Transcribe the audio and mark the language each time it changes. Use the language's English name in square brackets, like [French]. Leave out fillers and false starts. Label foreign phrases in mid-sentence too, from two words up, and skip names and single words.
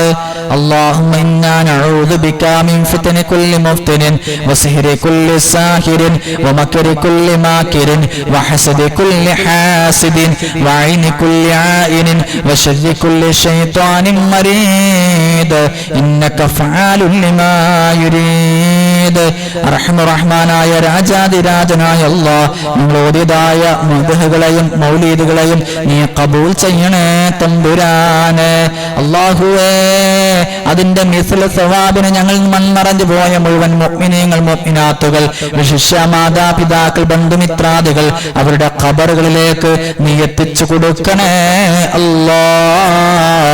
[Arabic] اللهم إنا نعوذ بك من فتن كل مفتن وسحر كل ساحر ومكر كل ماكر وحسد كل حاسد وعين كل عائن وشر كل شيطان مريد إنك فعال لما يريد. [Malayalam] അർഹമ റഹ്മാനായ രാജാതിരാജനായ അല്ലാഹ് ഞങ്ങളോടേതായ മദ്ഹുകളെയും മൗലീദുകളെയും നീ ഖബൂൽ ചെയ്യണേ തമ്പുരാനെ. അല്ലാഹുവേ അതിന്റെ മിസ്ല സവാബിന് ഞങ്ങൾ മൺമറഞ്ഞു പോയ മുഴുവൻ മുഅ്മിനീങ്ങൾ മുഅ്മിനാത്തുകൾ വിശിഷ്യ മാതാപിതാക്കൾ ബന്ധുമിത്രാദികൾ അവരുടെ ഖബറുകളിലേക്ക് നീ എത്തിച്ചു കൊടുക്കണേ അല്ലാഹ്.